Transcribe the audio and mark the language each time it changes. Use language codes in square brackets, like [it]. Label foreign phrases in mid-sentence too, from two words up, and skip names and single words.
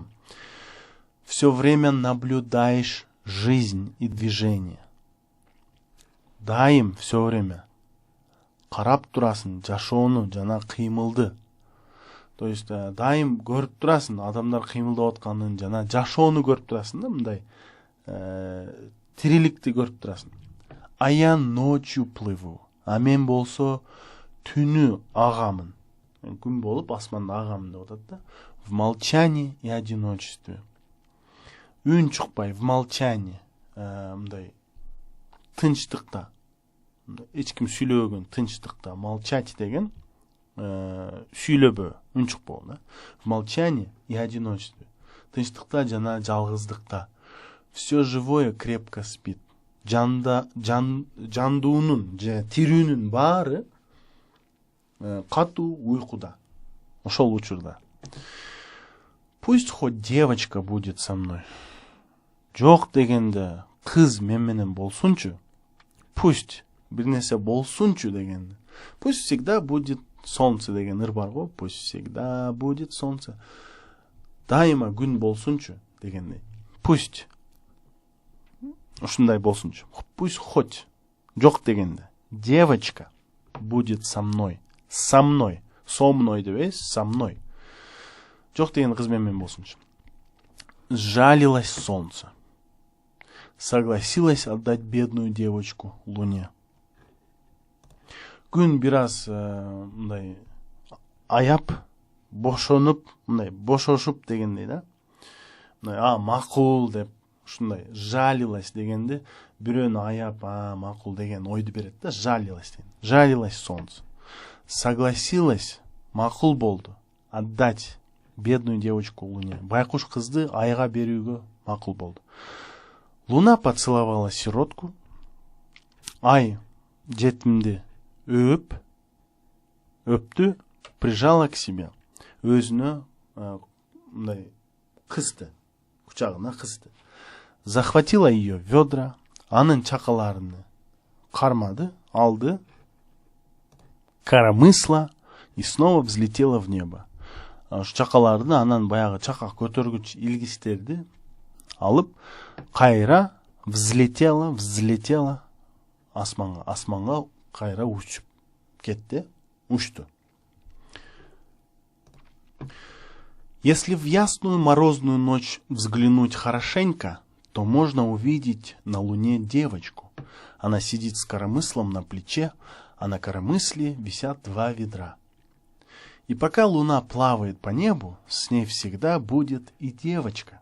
[ru] Все время наблюдаешь жизнь и движение. [ky] Дайым [ru] все время [ky] карап турасың жашоону жана кыймылды. [ru] То есть [ky] дайым көрүп турасың адамдар кыймылдап атканын жана жашоону көрүп турасың да, мындай тириликти көрүп турасың. [ru] А я ночью плыву. [ky] А мен болсо түнү агамын. Күн болуп асманда агамын деп атат да. [ru] В молчании и одиночестве. [ky] Үн чыкпай, [ru] в молчании, [ky] мындай тынчтыкта. Эч ким сүйлөбөгөн тынчтыкта. Молчать деген сүйлөбөө, үн чыкпоо, да. [ru] В молчании и одиночестве. [ky] Тынчтыкта жана жалгыздыкта. [ru] Все живое крепко спит. [ky] Жандуунун же тирүүнүн баары катуу уйкуда. Ошол учурда. [ru] Пусть хоть девочка будет со мной. [ky] Жок дегенде кыз мен менен болсунчу. Пусть бир нерсе болсунчу дегенде. [ru] Пусть всегда будет солнце [ky] деген ыр бар го. [ru] Пусть всегда будет солнце. [ky] Дайыма күн болсунчу дегенде. Пусть ушундай болсунчу. [ru] Пусть хоть [ky] жок дегенде. [ru] Девочка будет со мной. Со мной. Со мной дебейс, со мной. [ky] Жок деген кыз менен болсунчу. [ru] Сжалилось солнце. Согласилась отдать бедную девочку луне. [ky] Күн бир аз мындай аяп, бошонуп, мындай бошошуп дегендей да. Мындай макул деп ушундай жалилась дегенде бирөөнү аяп, макул деген ойду берет да, жалилась деген. [ru] Жалилась солнце. Согласилась, [ky] макул болду, [ru] отдать бедную девочку луне. [ky] Байкуш кызды айга берүүгө макул болду. [ru] Луна поцеловала сиротку. [ky] Ай жетимди öptü, [ru] прижала к себе. [ky] Өзүнө мындай кысты, кучагына кысты. [ru] Захватила ее ведра, [ky] анын чакаларыны кармады, алды, [ru] коромысла и снова взлетела в небо. [ky] Чакаларды анан баягы чака көтөргүч илгичтерди алып кайра взлетела асманга кайра учуп кетти, учту. [ru] Если в ясную морозную ночь взглянуть хорошенько, то можно увидеть на луне девочку. Она сидит с коромыслом на плече, а на коромысле висят 2 ведра. И пока луна плавает по небу, с ней всегда будет и девочка.